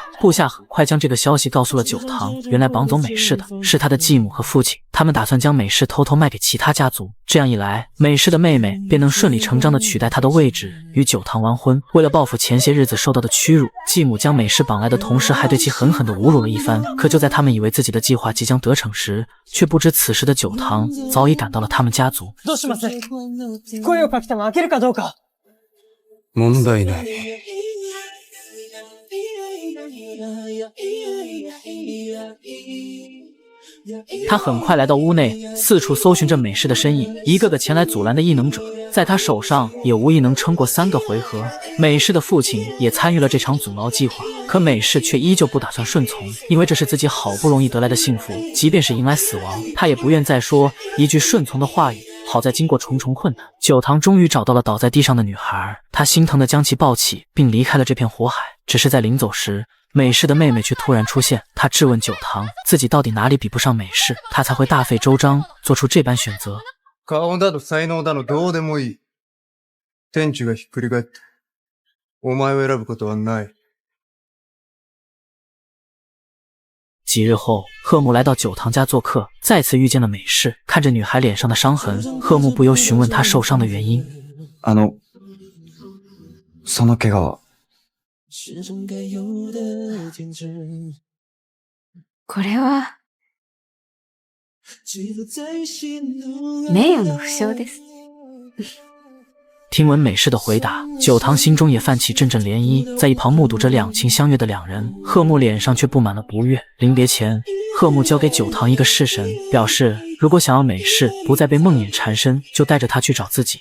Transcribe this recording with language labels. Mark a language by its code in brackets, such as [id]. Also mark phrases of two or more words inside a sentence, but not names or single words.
[zh] 部下很快将这个消息告诉了酒堂，原来绑走美式的是他的继母和父亲，他们打算将美式偷偷卖给其他家族，这样一来，美式的妹妹便能顺理成章地取代他的位置，与酒堂完婚。为了报复前些日子受到的屈辱，继母将美式绑来的同时，还对其狠狠地侮辱了一番。可就在他们以为自己的计划即将得逞时，却不知此时的酒堂早已赶到了他们家族。 [ja] どうします？声をかけても開けるかどうか。問題ない。 [zh] 他很快来到屋内，四处搜寻着美式的身影，一个个前来阻拦的异能者，在他手上也无疑能撑过3个回合。美式的父亲也参与了这场阻挠计划，可美式却依旧不打算顺从，因为这是自己好不容易得来的幸福，即便是迎来死亡，他也不愿再说一句顺从的话语。好在经过重重困难，酒堂终于找到了倒在地上的女孩，他心疼地将其抱起，并离开了这片火海。只是在临走时，美式的妹妹却突然出现，她质问酒堂自己到底哪里比不上美式，她才会大费周章做出这般选择。 [ja] 顔だの才能だのどうでもいい。天地がひっくり返って、お前を選ぶことはない。 [zh] 几日后，贺木来到酒堂家做客，再次遇见了美式。看着女孩脸上的伤痕，贺木不由询问她受伤的原因。 [ja] その怪我はこれは、名誉の負傷です。 [zh] 听闻美式的回答，九堂心中也泛起阵阵涟漪。在一旁目睹着两情相悦的两人，贺木脸上却布满了不悦。临别前，贺木交给九堂一个式神，表示如果想要美式不再被梦魇缠身，就带着他去找自己。